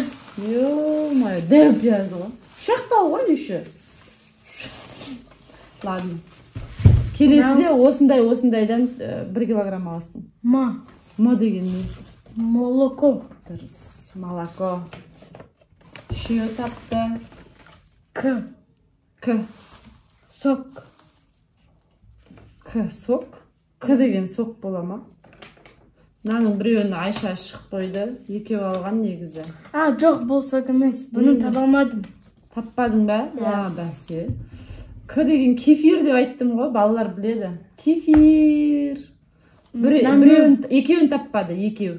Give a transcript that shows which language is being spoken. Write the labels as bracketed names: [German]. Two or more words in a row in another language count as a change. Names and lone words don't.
[Kazakh] Ё-май, дәу пияз ғой. Шақтау ғой неше? Ладно. Келесіде осындайдан 1 килограмм аласың. Ма деген не? Молоко. Дұрыс, молоко. Үшеу тапты. К. Сок. К сок. К деген сок бола ма? Наның біреуін Айша шығып қойды. Екеу алған негізі. Жоқ, бұл сок емес. Бұны табалмадым. Таппадың ба? Бәсе. К деген кефир деп айттым ғой, балалар біледі. Кефир. Екеуін таппады, екеу.